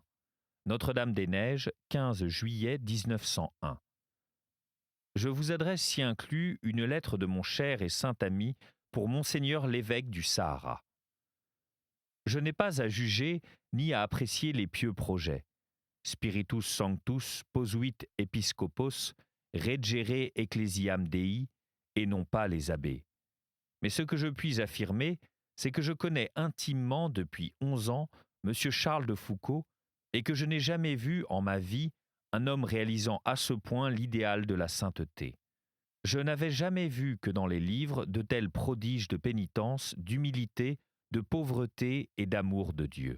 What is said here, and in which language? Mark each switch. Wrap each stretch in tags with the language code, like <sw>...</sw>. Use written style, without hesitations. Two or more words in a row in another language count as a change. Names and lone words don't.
<fr>Notre-Dame-des-Neiges, 15 juillet 1901. Je vous adresse ci inclus une lettre de mon cher et saint ami pour Monseigneur l'évêque du Sahara. Je n'ai pas à juger ni à apprécier les pieux projets.</fr> <la>Spiritus Sanctus posuit Episcopos, regere ecclesiam Dei,</la> <fr>et non pas les abbés. Mais ce que je puis affirmer, c'est que je connais intimement depuis 11 ans M. Charles de Foucauld et que je n'ai jamais vu en ma vie un homme réalisant à ce point l'idéal de la sainteté. Je n'avais jamais vu que dans les livres de tels prodiges de pénitence, d'humilité, de pauvreté et d'amour de Dieu.</fr>